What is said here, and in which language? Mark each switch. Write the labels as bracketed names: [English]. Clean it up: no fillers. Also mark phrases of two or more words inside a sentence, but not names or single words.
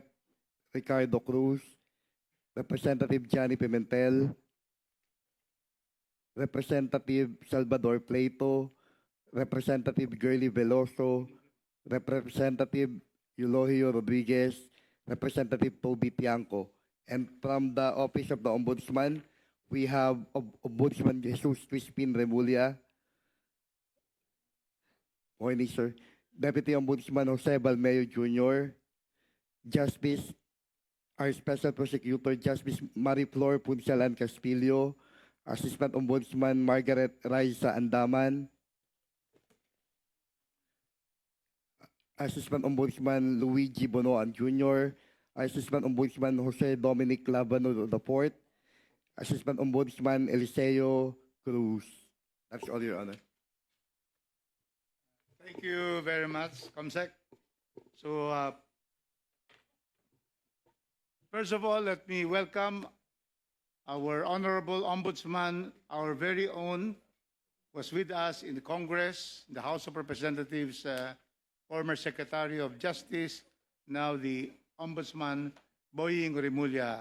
[English] Ricardo Cruz, Representative Johnny Pimentel, Representative Salvador Plato, Representative Girly Veloso, Representative Eulogio Rodriguez, Representative Toby Tiangco. And from the Office of the Ombudsman, we have Ombudsman Jesus Crispin Remulla. Morning, sir. Deputy Ombudsman Jose Balmeo Jr., Justice, our Special Prosecutor Justice Mariflor Punsalan Castillo, Assistant Ombudsman Margaret Raisa Andaman, Assistant Ombudsman Luigi Bonoan Jr., Assistant Ombudsman Jose Dominic Labano IV, Assistant Ombudsman Eliseo Cruz. That's all, Your Honor. Thank you very much, Comsec. So, first of all, let me welcome our Honorable Ombudsman, our very own, was with us in the Congress, the House of Representatives, former Secretary of Justice, now the Ombudsman, Boying Remulla.